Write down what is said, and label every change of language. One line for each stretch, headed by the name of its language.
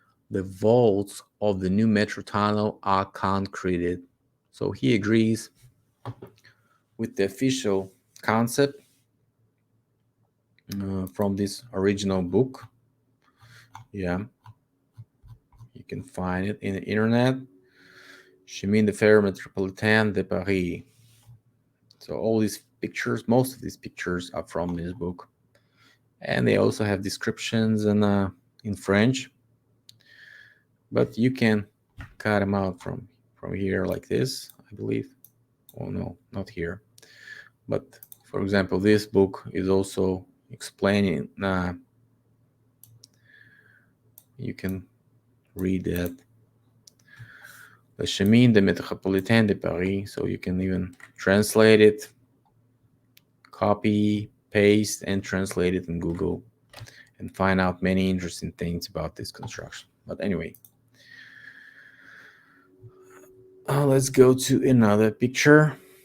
English: The vaults of the new metro tunnel are concreted. So he agrees with the official concept from this original book. Yeah, you can find it in the internet.
French: Chemin de fer métropolitain de Paris.
English: So all these pictures, most of these pictures are from this book, and they also have descriptions in French. But you can cut them out from here like this, I believe. Oh no, not here. But for example, this book is also explaining. You can read that.
French: Le chemin de métropolitain de Paris.
English: So you can even translate it, copy, paste, and translate it in Google, and find out many interesting things about this construction. But anyway, let's go to another picture.